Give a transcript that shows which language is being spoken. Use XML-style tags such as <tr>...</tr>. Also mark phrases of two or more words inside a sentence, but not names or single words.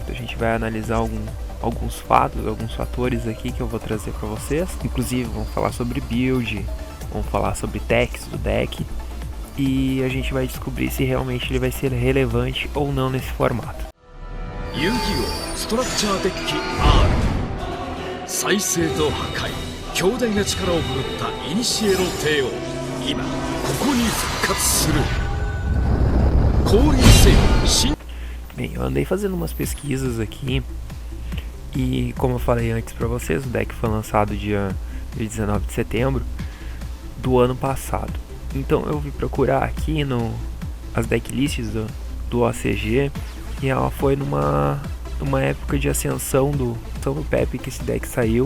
<pt>Então, a gente vai analisar alguns fatos, alguns fatores aqui que eu vou trazer para vocês. Inclusive vamos falar sobre build, vamos falar sobre techs do deck e a gente vai descobrir se realmente ele vai ser relevante ou não nesse formato.</pt> <ja>Yu-Gi-Oh! Structure Deck R 再生と破壊強大な力を振るった古の帝王今ここに復活する降臨せよ新。</ja> <pt>Bem, eu andei fazendo umas pesquisas aqui e, como eu falei antes pra vocês, o deck foi lançado dia 19 de setembro do ano passado. Então eu vim procurar aqui as decklists do OCG e ela foi numa época de ascensão do Pepe que esse deck saiu.</pt>